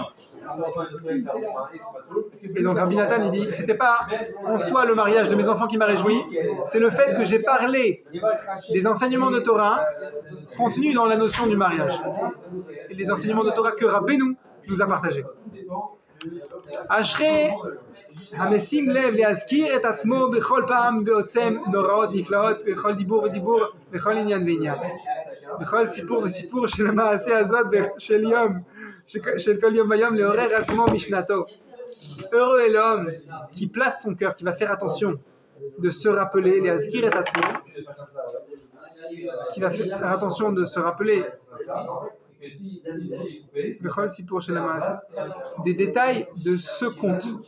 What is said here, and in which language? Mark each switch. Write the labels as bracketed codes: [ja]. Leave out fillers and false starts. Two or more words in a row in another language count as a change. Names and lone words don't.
[fr] Et donc Rabbi Nathan, il dit, c'était pas en soi le mariage de mes enfants qui m'a réjoui, c'est le fait que j'ai parlé des enseignements de Torah contenus dans la notion du mariage. Et les enseignements de Torah que Rabbeinu nous a partagés. [he] אשרי המשים לב להזכיר את עצמו בכל פעם בעוצם נוראות נפלאות בכל דיבור ודיבור בכל עניין ועניין בכל סיפור וסיפור של המעשה הזאת של יום של כל יום ויום לעורר עצמו משנתו. [fr] Heureux est l'homme qui place son cœur, qui va faire attention de se rappeler [he] להזכיר את עצמו, [fr] qui va faire attention de se rappeler des détails de ce conte.